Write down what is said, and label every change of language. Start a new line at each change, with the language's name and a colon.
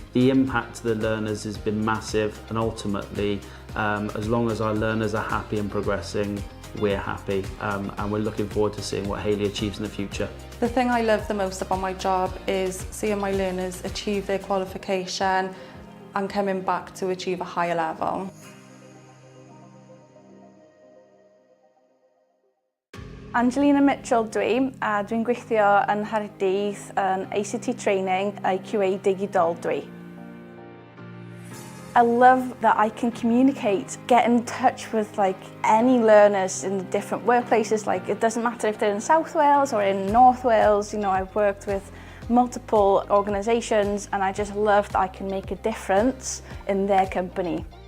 English: The impact to the learners has been massive, and ultimately, as long as our learners are happy and progressing, we're happy, and we're looking forward to seeing what Hayley achieves in the future. The thing I love the most about my job is seeing my learners achieve their qualification and coming back to achieve a higher level.
Welsh: Angelina Mitchell dwi, a dwi'n gweithio yn Nghaerdydd yn ACT Training IQA Digidol dwi.
English: I love that I can communicate, get in touch with any learners in different workplaces. It doesn't matter if they're in South Wales or in North Wales. You know, I've worked with multiple organisations and I just love that I can make a difference in their company.